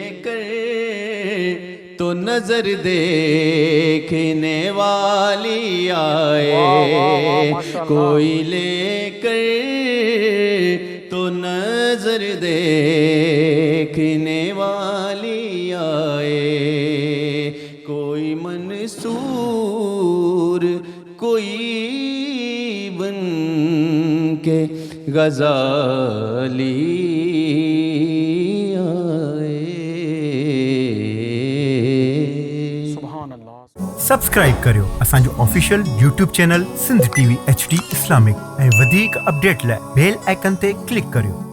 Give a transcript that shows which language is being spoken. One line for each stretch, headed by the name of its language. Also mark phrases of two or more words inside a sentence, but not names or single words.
Urdu: کر تو نظر دیکھنے والی آئے، کوئی لے کر تو نظر دیکھنے والی آئے، کوئی منصور کوئی بن کے غزالی آئے۔
Sindhi: सब्सक्राइब करियो असांजो
English: official YouTube channel
Sindhi: सिंध TV HD इस्लामिक ऐं वधीक अपडेट लाइ
English: bell icon
Sindhi: ते क्लिक करियो।